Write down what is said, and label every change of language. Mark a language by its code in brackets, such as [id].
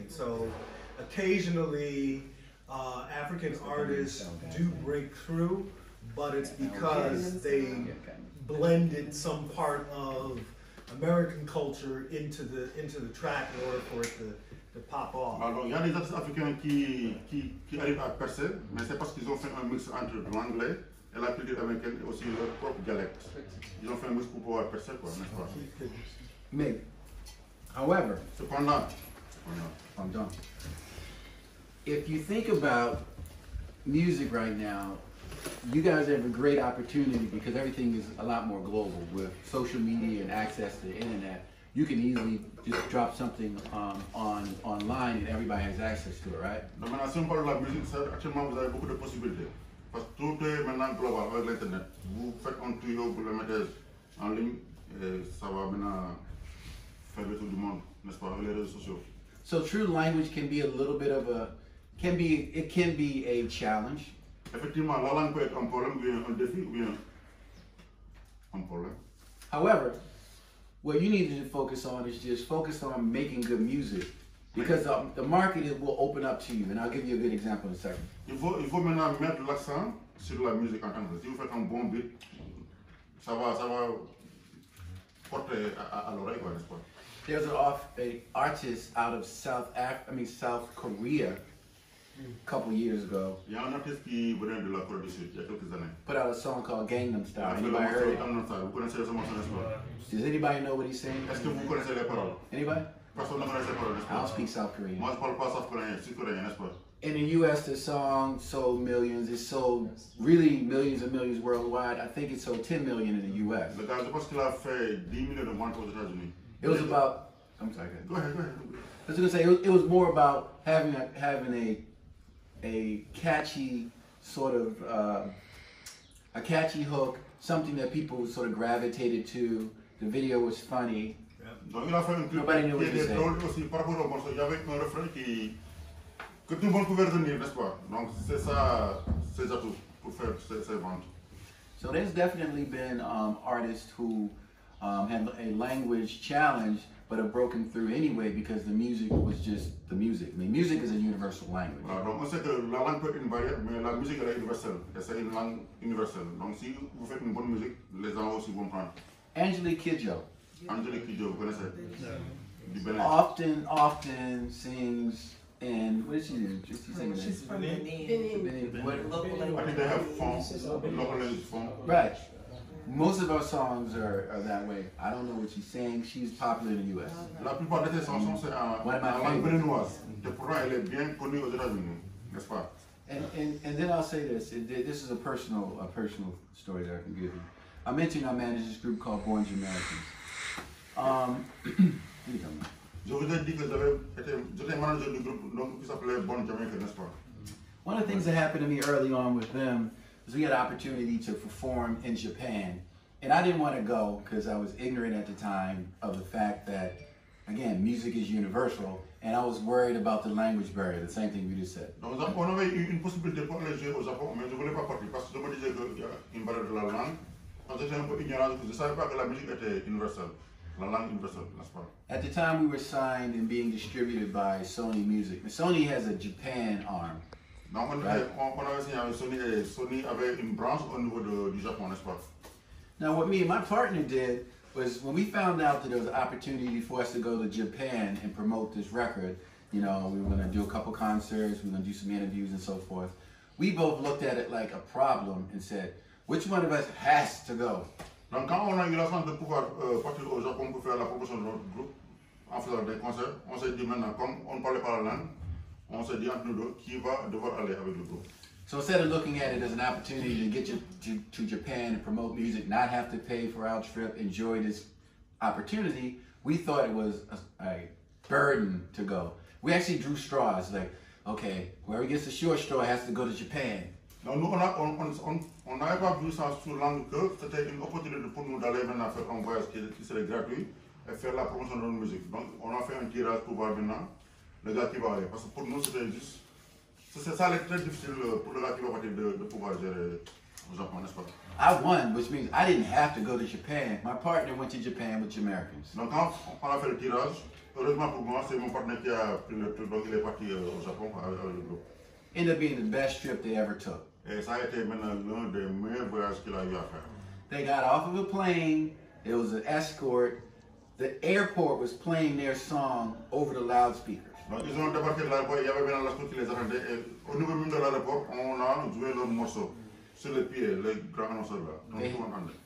[en] And so occasionally African artists do break through, but it's because they blended some part of American culture into the track in order for it to pop off. [fr] Alors, il y a des artistes africains qui arrivent à percer, mais c'est parce qu'ils ont fait un mix entre l'anglais et la culture américaine et aussi leur propre dialecte. Ils ont fait un mix pour pouvoir percer, quoi, n'est-ce pas? Mais, [en] however, [fr] cependant, [en] I'm done. If you think about music right now, you guys have a great opportunity because everything is a lot more global with social media and access to the internet. You can easily just drop something online and everybody has access to it, right? [fr] Donc maintenant, si on parle de la musique, actuellement vous avez beaucoup de possibilités. Parce que tout est maintenant global avec l'internet. Vous faites un tuyau, vous le mettez en ligne et ça va maintenant faire le tour du monde, n'est-ce pas, avec les réseaux sociaux. [en] So true language can be a little bit of it can be a challenge. [fr] Effectivement, la langue peut être un problème, ou bien un défi, ou bien un problème. [en] However, what you need to focus on is just focus on making good music. Because the market will open up to you. And I'll give you a good example in a second. [fr] Il faut maintenant mettre l'accent sur la musique en tant que tel. Si vous faites un bon beat, ça va porter à l'oreille, quoi, n'est-ce pas? [en] There's an artist out of South Korea a couple years ago. [fr] Il y a un artiste qui venait de la Corée du Sud il y a quelques années. [en] Put out a song called Gangnam Style. [fr] Il [en] Anybody [fr] a fait [en] heard [fr] le [en] it? Gangnam Style. [fr] Vous connaissez ce morceau, n'est-ce pas? [en] Does anybody know what he's saying? [fr] Est-ce que vous connaissez les paroles? [en] Anybody? [fr] Personne ne connaît les paroles, n'est-ce [en] I don't [fr] pas? [en] speak South Korean. [fr] Moi, je parle pas sud-coréen, sud-coréen, n'est-ce pas? [en] In the US, the song sold millions. It sold really millions and millions worldwide. I think it sold 10 million in the US. [fr] Le gars, je pense qu'il a fait 10 millions de ventes aux États-Unis. [en] It was about, I'm sorry, Go ahead. I was gonna say it was more about having a catchy sort of a catchy hook, something that people sort of gravitated to. The video was funny. [fr] Donc il a fait un clip qui était drôle aussi par rapport au morceau. Il y avait un refrain que tout le monde pouvait retenir, n'est-ce pas? Donc c'est ça, ses atouts pour faire ses ventes. [en] So there's definitely been artists who had a language challenge, but have broken through anyway because the music was just the music. I mean, music is a universal language. [fr] Voilà, donc on sait que la langue peut être une barrière, mais la musique elle est universelle. Et c'est une langue universelle. Donc si vous faites une bonne musique, les gens aussi vont prendre. [en] Angelique Kidjo. [fr] Angelique Kidjo, vous connaissez? Du Bénin. [en] Often sings in, what did she do? She's singing She's in from Benin. what? Local I think they have local language phone. Right. Most of our songs are that way. I don't know what she's saying. She's popular in the U.S. [fr] La plupart de ces chansons c'est en langue béninoise. Et pourtant elle est bien connue aux États-Unis, n'est-ce pas? [en] And then I'll say this. This is a personal story that I can give you. I mentioned I manage this group called Born Americans. [fr] Je vous ai dit que j'étais manager du groupe donc, qui s'appelait Born Jamaican, n'est-ce pas? [en] One of the things that happened to me early on with them is we had an opportunity to perform in Japan. And I didn't want to go because I was ignorant at the time of the fact that, again, music is universal. And I was worried about the language barrier, the same thing we just said. [fr] Donc on avait eu une possibilité pour aller jouer au Japon, mais je ne voulais pas partir parce que je me disais qu'il y a une barrière de la langue. Donc j'étais un peu ignorant parce que je ne savais pas que la musique était universelle. La langue universelle, n'est-ce pas? [en] At the time, we were signed and being distributed by Sony Music. And Sony has a Japan arm. [fr] Donc on avait signé avec Sony et Sony avait une branche au niveau du Japon, n'est-ce pas? [en] Now, what me and my partner did was when we found out that there was an opportunity for us to go to Japan and promote this record, you know, we were going to do a couple concerts, we were going to do some interviews and so forth. We both looked at it like a problem and said, which one of us has to go? [fr] Donc quand on a eu la chance de pouvoir partir au Japon pour faire la promotion de notre groupe, en faisant des concerts, on s'est dit maintenant, comme on ne parlait pas la langue, on s'est dit entre nous deux, qui va devoir aller avec le groupe. [en] So instead of looking at it as an opportunity to get you to Japan and promote music, not have to pay for our trip, enjoy this opportunity, we thought it was a burden to go. We actually drew straws, like, okay, whoever gets the short straw has to go to Japan. [fr] Donc nous, on n'avait pas vu ça sous l'angle que c'était une opportunité pour nous d'aller maintenant faire un voyage qui serait gratuit et faire la promotion de notre musique. Donc on a fait un tirage pour voir maintenant le gars qui va aller. Parce que pour nous c'était juste, ça allait être très difficile pour le gars qui va partir de pouvoir gérer au Japon, n'est-ce pas? [en] I won, which means I didn't have to go to Japan. My partner went to Japan with Americans. [fr] Donc quand on a fait le tirage, heureusement pour moi, c'est mon partenaire qui a pris le truc, donc il est parti au Japon avec le groupe. [en] Ended up being the best trip they ever took. [fr] Et ça a été maintenant l'un des meilleurs voyages qu'il a eu à faire. [en] They got off of a plane, it was an escort. The airport was playing their song over the loudspeakers. [fr] Donc ils ont débarqué de l'aéroport, il y avait bien l'escort qui les attendait et au niveau même de l'aéroport, on a joué leur morceau sur les pieds, les grands annonceurs là. Donc tout le monde entendait.